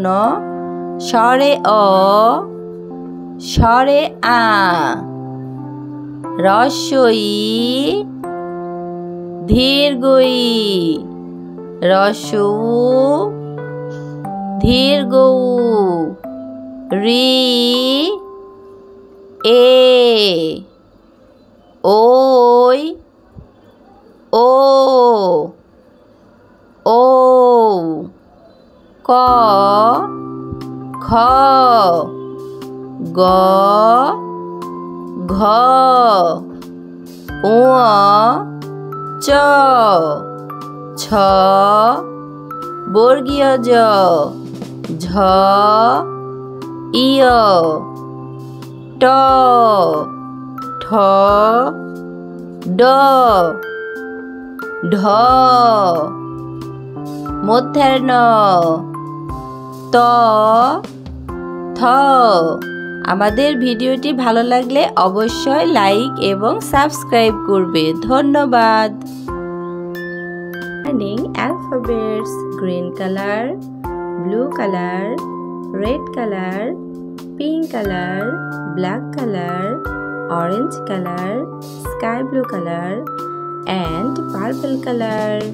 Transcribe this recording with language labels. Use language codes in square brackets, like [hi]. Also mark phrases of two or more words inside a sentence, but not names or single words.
[bn] স্বরে অ, স্বরে আ, হ্রস্ব ই, দীর্ঘ ই, হ্রস্ব উ, দীর্ঘ উ, রি, এ, ওই, ও, ও, ক, খ, গ, ঘ, ঙ, চ, ছ, বর্গীয় জ, ঝ, ইয়, ট, ঠ, ড, ঢ, মধ্যাহ্ন ত, থ। আমাদের ভিডিওটি ভালো লাগলে অবশ্যই লাইক এবং সাবস্ক্রাইব করবে। ধন্যবাদ। [en] Learning alphabets: green color, blue color, red color, pink color, black color, orange color, sky blue color, and purple color.